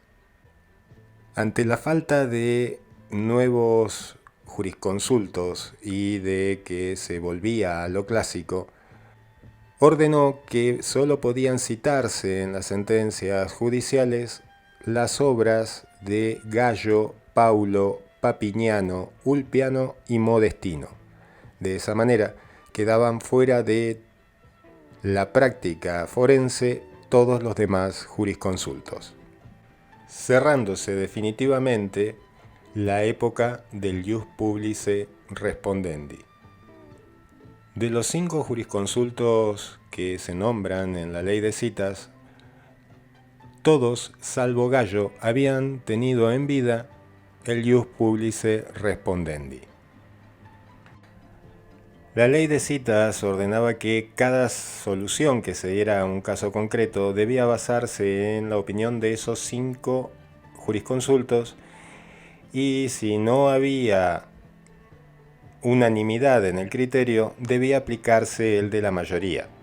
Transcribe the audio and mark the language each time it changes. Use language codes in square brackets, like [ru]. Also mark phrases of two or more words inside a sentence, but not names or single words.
[es] Ante la falta de nuevos jurisconsultos y de que se volvía a lo clásico, ordenó que solo podían citarse en las sentencias judiciales las obras de Gallo, Paulo, Papiniano, Ulpiano y Modestino. De esa manera quedaban fuera de la práctica forense todos los demás jurisconsultos, cerrándose definitivamente la época del [la] ius publicae respondendi. [es] De los 5 jurisconsultos que se nombran en la ley de citas, todos, salvo Gallo, habían tenido en vida el [la] ius publice respondendi. [es] La ley de citas ordenaba que cada solución que se diera a un caso concreto debía basarse en la opinión de esos 5 jurisconsultos, y si no había unanimidad en el criterio, debía aplicarse el de la mayoría.